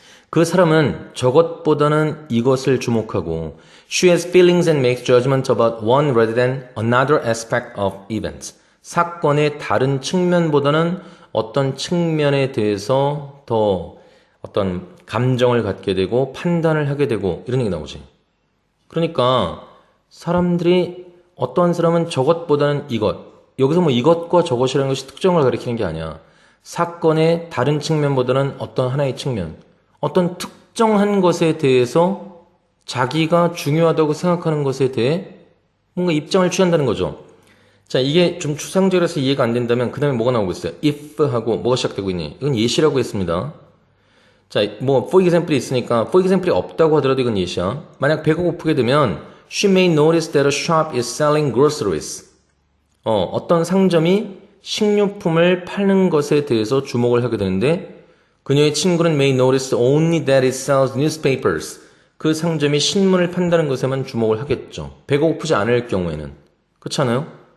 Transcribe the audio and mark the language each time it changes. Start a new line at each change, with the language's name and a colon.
Korean: 그 사람은 저것보다는 이것을 주목하고
English: She has feelings and makes judgments about one rather than another aspect of events.
Korean: 사건의 다른 측면보다는 어떤 측면에 대해서 더 어떤 감정을 갖게 되고 판단을 하게 되고 이런 얘기 나오지. 그러니까 사람들이 어떠한 사람은 저것보다는 이것. 여기서 뭐 이것과 저것이라는 것이 특정을 가리키는 게 아니야. 사건의 다른 측면보다는 어떤 하나의 측면. 어떤 특정한 것에 대해서 자기가 중요하다고 생각하는 것에 대해 뭔가 입장을 취한다는 거죠. 자, 이게 좀 추상적이라서 이해가 안 된다면 그 다음에 뭐가 나오고 있어요? if 하고 뭐가 시작되고 있니? 이건 예시라고 했습니다. 자, 뭐 for example이 있으니까 for example이 없다고 하더라도 이건 예시야. 만약 배가 고프게 되면
English: She may notice that a shop is selling groceries.
Korean: 어떤 상점이 식료품을 파는 것에 대해서 주목을 하게 되는데 그녀의 친구는
English: may notice only that it sells newspapers.
Korean: 그 상점이 신문을 판다는 것에만 주목을 하겠죠. 배가 고프지 않을 경우에는. 그렇지 않아요?